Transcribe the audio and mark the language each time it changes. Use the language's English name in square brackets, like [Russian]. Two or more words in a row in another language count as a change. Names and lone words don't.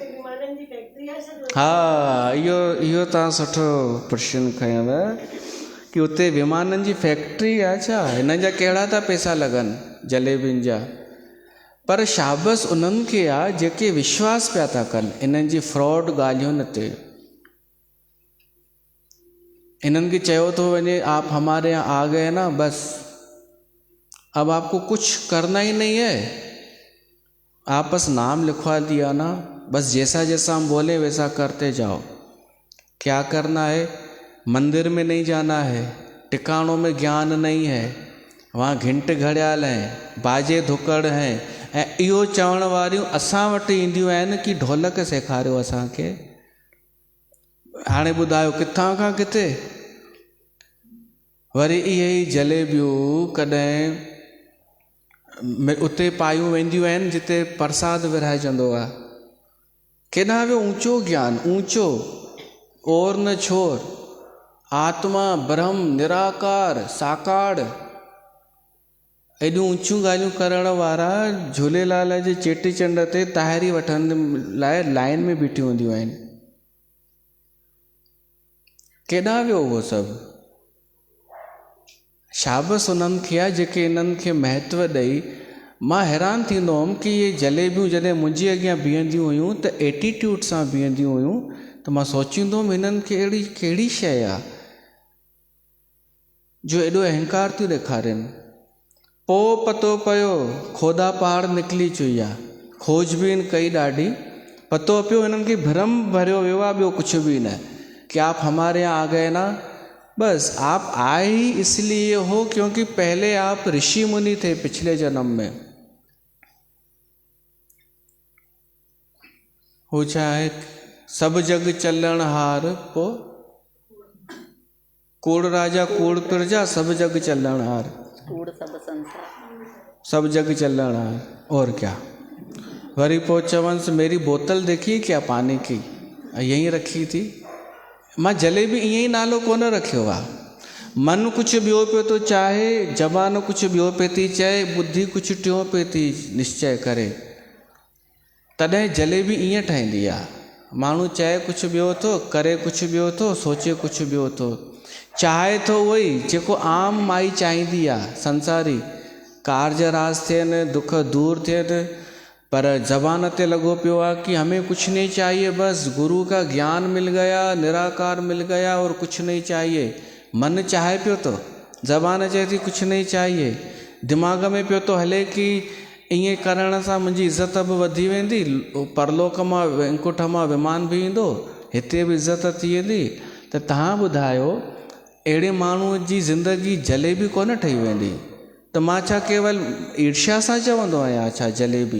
[Sindhi] हाँ इहो तव्हां सुठो प्रश्न खयव कि उते विमाननि जी फैक्ट्री आहे छा? हिन जा कहिड़ा था पैसा लॻनि जलेबियुनि जा। पर शाबस उन्हनि खे आहे जेके विश्वास पिया था कनि इन्हनि जी फ्रॉड ॻाल्हियुनि ते। [Hindi] इन्हनि खे चयो थो वञे आप हमारे यहाँ आ गए ना, बस अब आपको कुछ करना ही नहीं है, आप बस नाम लिखवा दिया ना, बस जैसा जैसा हम बोले वैसा करते जाओ। क्या करना है? मंदिर में नहीं जाना है, टिकाणों में ज्ञान नहीं है, वहाँ घंट घड़ियाल हैं, बाजे धुकड़ हैं, [Sindhi] ऐं इहो चवण वारियूं असां वटि ईंदियूं आहिनि कि ढोलक सेखारियो असांखे। हाणे ॿुधायो किथां खां किथे। वरी इहे ई जलेबियूं कॾहिं उते पायूं वेंदियूं आहिनि जिते प्रसाद विरहाइजंदो आहे। केॾां वियो ऊंचो ज्ञान, ऊंचो और न छोर, आत्मा ब्रह्म निराकार साकार, एॾियूं ऊंचियूं ॻाल्हियूं करण वारा झूलेलाल जे चेटीचंड ते ताहिरी वठण लाइ लाइन में बीठियूं हूंदियूं आहिनि। केॾां वियो उहो सभु? शाबस उन्हनि खे आहे जेके इन्हनि खे महत्व ॾेई। मां हैरान थींदो हुअमि कि इहे जलेबियूं जॾहिं मुंहिंजे अॻियां बीहंदियूं हुयूं त एटीट्यूड सां बीहंदियूं हुयूं, त मां सोचींदो हुअमि हिननि खे अहिड़ी कहिड़ी शइ आहे जो एॾो अहंकार थियूं ॾेखारनि। पोइ पतो पियो खोदा पहाड़ निकिली चुई आहे, खोजबीन कई ॾाढी, पतो पियो हिननि खे भ्रम भरियो वियो आहे, ॿियो कुझु बि न, [Hindi] कि आप हमारे यहाँ आ गए ना, बस आप आए ही इसलिए हो क्योंकि पहले आप ऋषि मुनि थे पिछले जन्म में। [Sindhi] हो छा आहे? [Punjabi] ਸਭ ਜਗ ਚਲਣ ਹਾਰ, ਪੋ ਕੂੜ ਰਾਜਾ ਕੂੜ ਪਰਜਾ, ਸਭ ਜਗ ਚਲਣ ਹਾਰ, ਕੂੜ ਸਭ ਸੰਸਾਰ, ਸਭ ਜਗ ਚਲਣ ਹਾਰ। [Hindi] और क्या? [Sindhi] वरी पो चवंस [Hindi] मेरी बोतल देखी क्या पानी की, यहीं रखी थी। [Sindhi] मां जलेबी ईअं ई नालो कोन रखियो आहे। मन कुझु ॿियो पियो थो चाहे, ज़बान कुझु ॿियो पियो थी चए, बुद्धि कुझु टियों पियो थी निश्चय करे, तॾहिं जलेबी ईअं ठहींदी आहे। माण्हू चए कुझु ॿियो थो, करे कुझु ॿियो थो, सोचे कुझु ॿियो थो, चाहे थो उहो ई जेको आम माई चाहींदी आहे, संसारी, कार्ज राज थियनि, दुख दूर थियनि, पर ज़बान ते लॻो पियो आहे कि [Hindi] हमें कुछ नहीं चाहिए, बस गुरु का ज्ञान मिल गया, निराकार मिल गया और कुछ नहीं चाहिए। [Sindhi] मन चाहे पियो तो, ज़बान चए थी [Hindi] कुछ नहीं चाहिए, [Sindhi] दिमाग़ में पियो तो हले कि ईअं करण सां मुंहिंजी इज़त बि वधी वेंदी, परलोक मां वैकुंठ मां विमान बि ईंदो, हिते बि इज़त थी वेंदी। त तव्हां ॿुधायो अहिड़े माण्हूअ जी ज़िंदगी जलेबी कोन ठही वेंदी? त मां छा केवल ईर्ष्या सां चवंदो आहियां छा जलेबी?